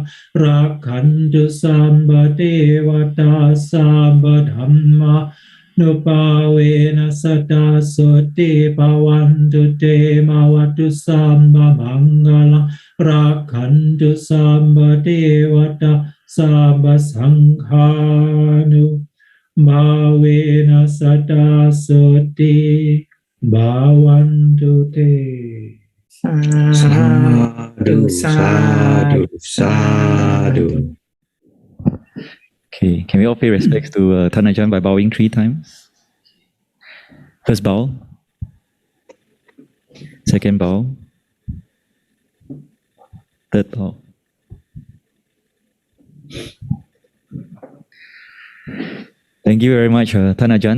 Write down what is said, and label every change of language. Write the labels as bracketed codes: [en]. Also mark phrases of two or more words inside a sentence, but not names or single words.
[pi] Rakhantu Sama Devata Sama Dhamma Nupavena Sada Soti Bhavantu Te Mawatu Sama Mangalang Rakhantu Sama Devata Sama Sanghanu Bhavena Sada Soti Bhavantu Te. Sadhu, sadhu, sadhu. [en] Okay, can we all pay respects to Thana Ajahn by bowing 3 times? First bow. Second bow. Third bow. Thank you very much, Thana Ajahn.